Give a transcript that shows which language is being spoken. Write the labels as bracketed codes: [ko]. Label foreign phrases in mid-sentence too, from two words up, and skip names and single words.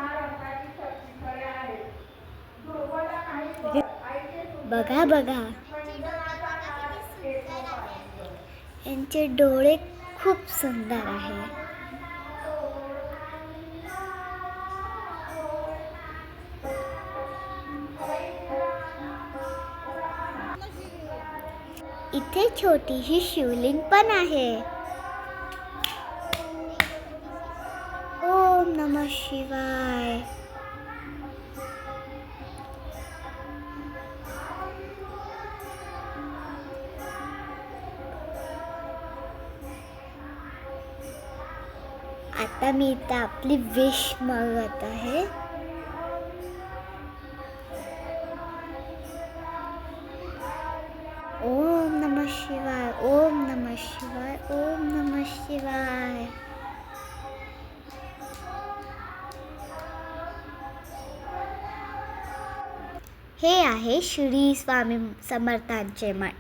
[mr] बघा बघा, यांचे डोळे खूप सुंदर आहे. इथे छोटीशी शिवलिंग पण आहे. [sa] ओम नमः शिवाय. [mr] आता मी इथं आपली विश मागत आहे. [sa] ओम नमः शिवाय, ओम नमः शिवाय, ओम नमः शिवाय. [mr] हे आहे श्री स्वामी समर्थांचे मठ.